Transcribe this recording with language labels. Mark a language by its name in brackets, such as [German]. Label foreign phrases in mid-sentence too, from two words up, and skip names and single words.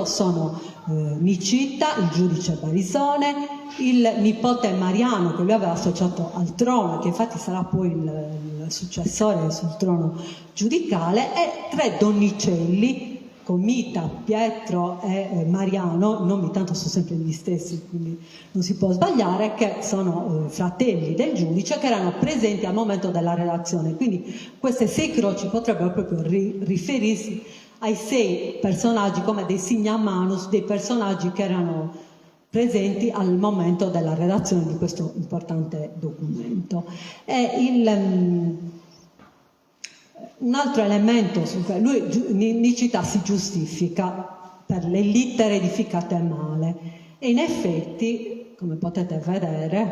[Italian] Sono Nicita, il giudice Barisone, il nipote Mariano, che lui aveva associato al trono, che infatti sarà poi il successore sul trono giudicale, e 3 donnicelli, Comita, Pietro e Mariano. I nomi tanto sono sempre gli stessi, quindi non si può sbagliare, che sono fratelli del giudice, che erano presenti al momento della redazione. Quindi queste 6 croci potrebbero proprio riferirsi ai 6 personaggi, come dei [Latin] signa manus, [Italian] dei personaggi che erano presenti al momento della redazione di questo importante documento. Un altro elemento su cui Nicita si giustifica per le littere edificate male, e in effetti, come potete vedere, la